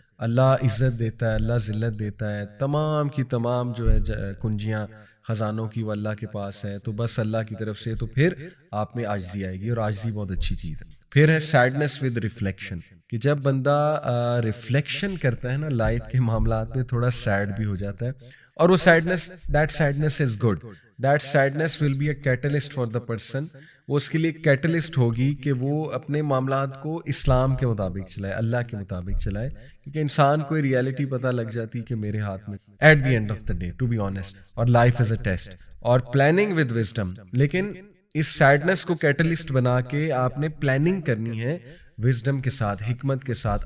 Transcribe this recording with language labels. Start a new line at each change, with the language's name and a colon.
Urdu: اللہ عزت دیتا ہے, اللہ ذلت دیتا ہے, تمام کی تمام جو ہے کنجیاں خزانوں کی وہ اللہ کے پاس ہے, تو بس اللہ کی طرف سے. تو پھر آپ میں عاجزی آئے گی, اور عاجزی بہت اچھی چیز ہے. پھر ہے
English: sadness with reflection,
Urdu: کہ جب بندہ ریفلیکشن کرتا ہے نا لائف کے معاملات میں, تھوڑا سیڈ بھی ہو جاتا ہے, اور وہ sadness,
English: That sadness is good. that sadness will be a catalyst for the person.
Urdu: وہ اس کے لیے کیٹلسٹ ہوگی کہ وہ اپنے معاملات کو اسلام کے مطابق چلائے, اللہ کے مطابق چلائے, کیونکہ انسان کو ریالٹی پتہ لگ جاتی کہ میرے ہاتھ میں
English: at the end of the day, to be honest,
Urdu: اور
English: life is a test,
Urdu: اور
English: Planning with wisdom.
Urdu: لیکن اس سیڈنس کو کیٹلسٹ بنا کے آپ نے پلاننگ کرنی ہے وزڈم کے ساتھ, حکمت کے ساتھ.